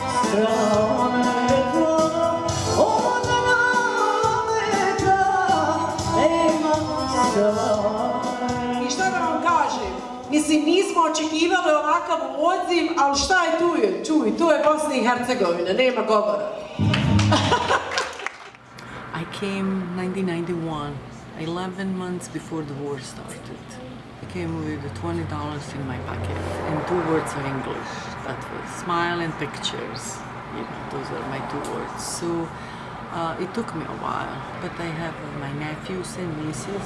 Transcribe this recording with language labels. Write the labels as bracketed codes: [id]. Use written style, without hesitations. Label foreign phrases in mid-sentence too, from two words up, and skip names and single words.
[bs] I šta da vam kažem? Mislim, nismo očekivali ovakav odziv, ali šta je tu je? Čuj, tu je Bosna i Hercegovina, nema govora. [en] I came 1991, 11 months before the war started. I came with $20 in my pocket and 2 words of English. That was smile and pictures. You know, those are my 2 words. So it took me a while, but I have my nephews and nieces.